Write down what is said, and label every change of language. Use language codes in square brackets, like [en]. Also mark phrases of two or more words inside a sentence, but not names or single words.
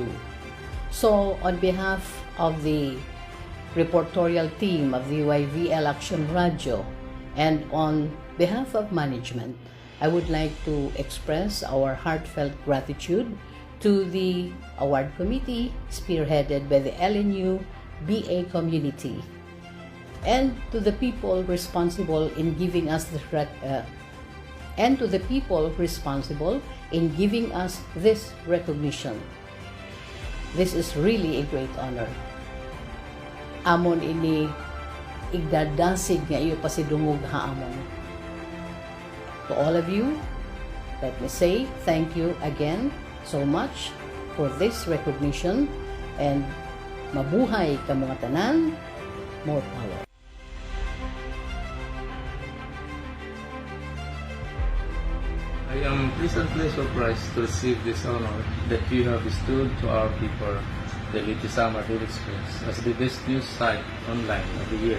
[en] So, on behalf of the reportorial team of the YVL Action Radio and on behalf of management, I would like to express our heartfelt gratitude to the award committee spearheaded by the LNU BA community and to the people responsible in giving us this recognition. This is really a great honor. [war] Amon ini igdadasig nga iyo pasidungog haamon. [en] To all of you, let me say thank you again so much for this recognition, and [war] mabuhay ka mga tanan, [en] more power. I am pleasantly surprised to receive this honor that you have bestowed to our people, the Leyte Samar Daily Express, as the best news site online of the year.